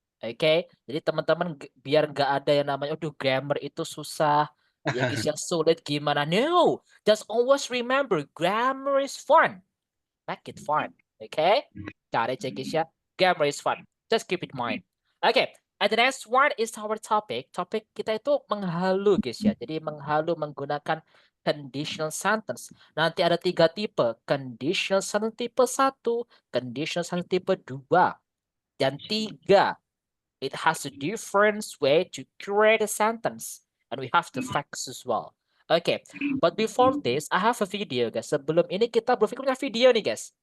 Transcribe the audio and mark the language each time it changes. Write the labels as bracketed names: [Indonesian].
[Indonesian] Oke, jadi teman-teman biar nggak ada yang namanya, aduh grammar itu susah, ya guys, yang sulit gimana? [English] No, just always remember, grammar is fun. Make it fun. Okay, got it, Jekisha. Grammar is fun. Just keep it in mind. Okay, and the next one is our topic. [Indonesian] Topik kita itu menghalu, guys ya. Jadi menghalu menggunakan conditional sentence. Nanti ada 3 tipe. Conditional sentence tipe 1, conditional sentence tipe 2, dan 3. [English] It has a different way to create a sentence. And we have the facts as well. Okay, but before this, I have a video, guys. [Indonesian] Sebelum ini kita berpikir punya video nih, guys.